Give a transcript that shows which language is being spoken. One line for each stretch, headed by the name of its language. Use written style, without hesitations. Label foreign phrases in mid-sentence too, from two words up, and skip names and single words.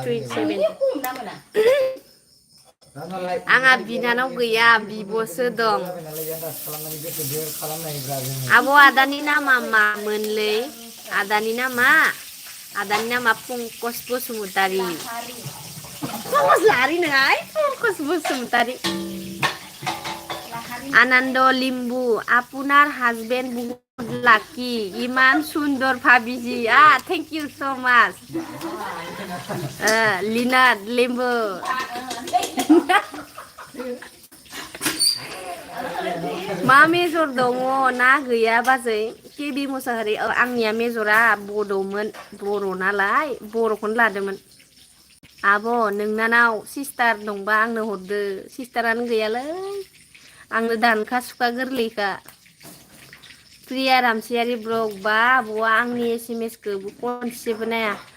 Bodo: 27 आंहा बिनानाव गैया बिब'सो दं आब' आदानि नामा मामोनलै आदानि नामा पंकज बसुमतारी पंकज लाहारि नङा पंकज बसुमतारी
Assamese: आनन्द लिम्बु আপোনাৰ হাজবেণ্ড বহুত লাকি ইমান সুন্দৰ ভাবিজি
English: thank you so much
Bodo: लीना लिम्बु मा मेजर दङ ना गैया बाजै केबि मुसाहारि आंनिया मेजरा बड'मोन बर' नालाय बर'खौनो लादोंमोन आब' नोंनानाव सिस्टार दंबा आंनो हरदो सिस्टारानो गैयालै आंनो दानखा सुखा गोरलैखा प्रिया रामसियारि ब्लग बा आब'आ आंनि SMS-खौ खनसेबो नाया